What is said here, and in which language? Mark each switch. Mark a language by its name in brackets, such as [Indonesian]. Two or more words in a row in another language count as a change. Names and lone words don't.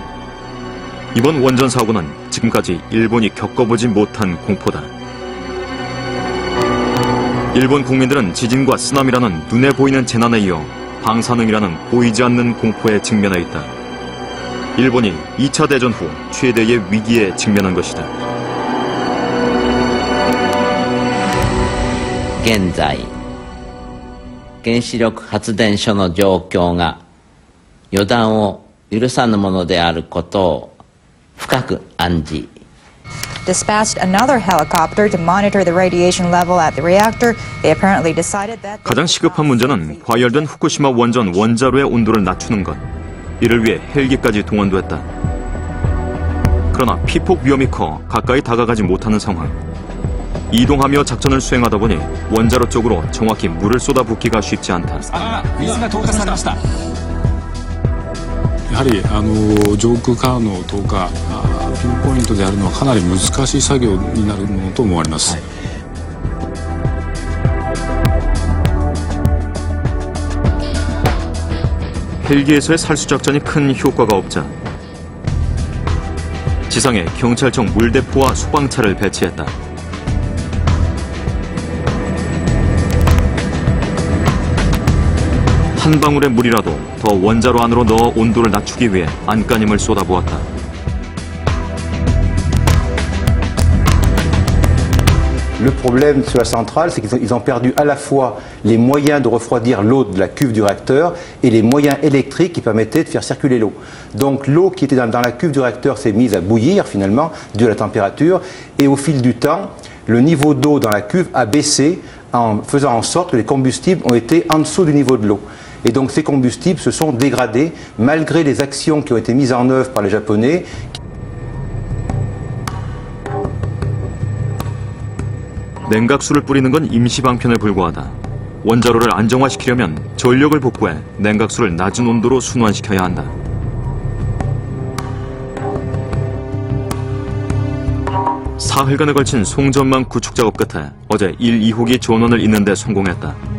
[Korean] 이번 원전 사고는 지금까지 일본이 겪어보지 못한 공포다. 일본 국민들은 지진과 쓰나미라는 눈에 보이는 재난에 이어 방사능이라는 보이지 않는 공포에 직면해 있다. 일본이 2차 대전 후 최대의 위기에 직면한 것이다. [Japanese] 現在、原子力発電所の状況が予断を許さぬものであることを深く案じ [English] dispatched another helicopter to monitor the radiation level at the reactor. They apparently decided that [Korean] 가장 시급한 문제는 과열된 후쿠시마 원전 원자로의 온도를 낮추는 것. 이를 위해 헬기까지 동원됐다. 그러나 피폭 위험이 커 가까이 다가가지 못하는 상황. 이동하며 작전을 수행하다 보니 원자로 쪽으로 정확히 물을 쏟아붓기가 쉽지 않다. [Japanese] やはり上空からの投下ピンポイントでやるのはかなり難しい作業になるものと思われます。 [Korean] 헬기에서의 살수작전이 큰 효과가 없자 지상에 경찰청 물대포와 소방차를 배치했다. 한 방울의 물이라도 더 원자로 안으로 넣어 온도를 낮추기 위해 안간힘을 쏟아부었다. [French] Le problème sur la centrale, c'est qu'ils ont perdu à la fois les moyens de refroidir l'eau de la cuve du réacteur et les moyens électriques qui permettaient de faire circuler l'eau. Donc l'eau qui était dans la cuve du réacteur s'est mise à bouillir finalement, dû à la température, et au fil du temps, le niveau d'eau dans la cuve a baissé en faisant en sorte que les combustibles ont été en dessous du niveau de l'eau. Et donc ces combustibles se sont dégradés malgré les actions qui ont été mises en œuvre par les Japonais. [Korean] 냉각수를 뿌리는 건 임시 방편에 불과하다. 원자로를 안정화시키려면 전력을 복구해 냉각수를 낮은 온도로 순환시켜야 한다. 사흘간에 걸친 송전망 구축 작업 끝에 어제 1, 2호기 전원을 잇는 데 성공했다.